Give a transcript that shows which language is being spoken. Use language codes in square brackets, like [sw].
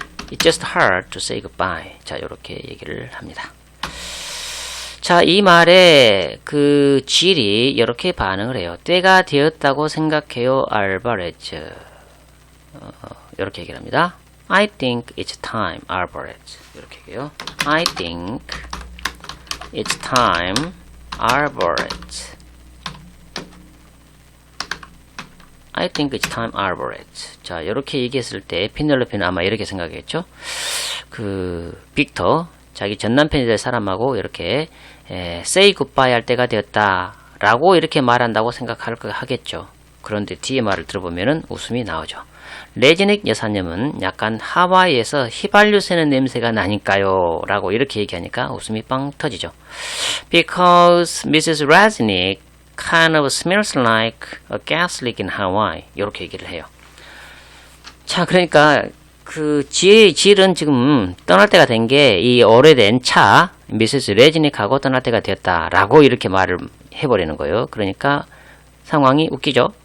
[en] It's just hard to say goodbye. [ko] 자, 이렇게 얘기를 합니다. 자, 이 말에 그 질이 이렇게 반응을 해요. 때가 되었다고 생각해요, 알바레즈. 이렇게 얘기를 합니다. [en] I think it's time, 알바레즈. [ko] 이렇게 얘기해요. [en] I think it's time, 알바레즈. I think it's time, 알바레즈. [ko] 자, 이렇게 얘기했을 때 피넬로페는 아마 이렇게 생각했죠. 그 빅터, 자기 전 남편이 될 사람하고 이렇게 [en] say goodbye [ko] 할 때가 되었다 라고 이렇게 말한다고 하겠죠. 그런데 뒤에 말을 들어보면은 웃음이 나오죠. 레지닉 여사님은 약간 하와이에서 휘발유 새는 냄새가 나니까요 라고 이렇게 얘기하니까 웃음이 빵 터지죠. [en] Because Mrs. Resnick kind of smells like a gas leak in Hawaii. [ko] 이렇게 얘기를 해요. 자, 그러니까 그 질은 지금 떠날 때가 된 게 이 오래된 차 미세스 레지닉하고 떠날 때가 되었다라고 이렇게 말을 해버리는 거예요. 그러니까 상황이 웃기죠.